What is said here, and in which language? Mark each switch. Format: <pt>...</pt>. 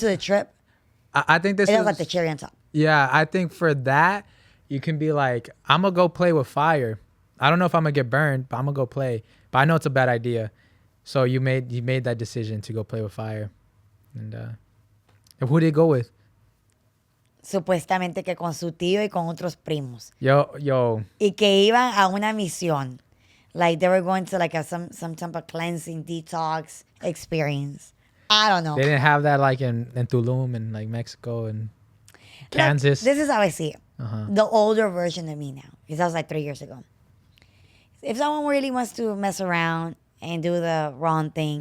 <en>to the trip. I think this It is was like the cherry on top. Yeah, I think for that you can be like, I'm gonna go play with fire. I don't know if I'm gonna get burned, but I'm gonna go play. But I know it's a bad idea. So you made that decision to go play with fire. And who did he go with?</en> <es>Supuestamente que con su tío y con otros primos.</es> <en>Yo.</en> <es>Y que iban a una misión.</es> <en>Like they were going to like some type of cleansing detox experience. I don't know. They didn't have that like in Tulum and like Mexico and Look, Kansas. this is how I see it. Uh-huh. The older version of me now. Because that was like 3 years ago. If someone really wants to mess around and do the wrong thing,</en>